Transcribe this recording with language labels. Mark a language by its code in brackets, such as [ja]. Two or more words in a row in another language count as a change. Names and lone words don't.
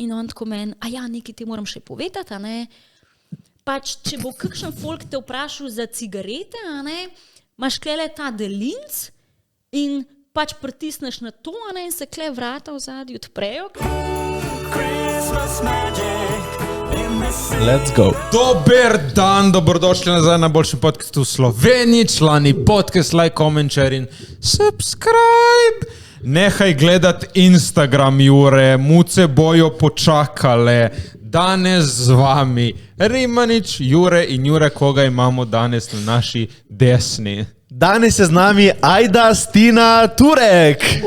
[sl] in on tako meni, nekaj ti moram še povedati, a ne. Pač, če bo kakšen folk te vprašal za cigarete, a ne, imaš klele ta delinc in pač pritisneš na to, a ne, in se kle vrata v zadnji odprejo. [en] Let's go. [sl] Dober dan, dobrodošli nazaj na boljšem podcastu v Sloveniji, člani podcast, [en] like, comment, share [sl] in subscribe. Nehaj gledati Instagram, Jure, muce bojo počakale. Danes z vami Rimanič, Jure in Jure, koga imamo danes na naši desni. Danes je z nami Ajda Stina Turek.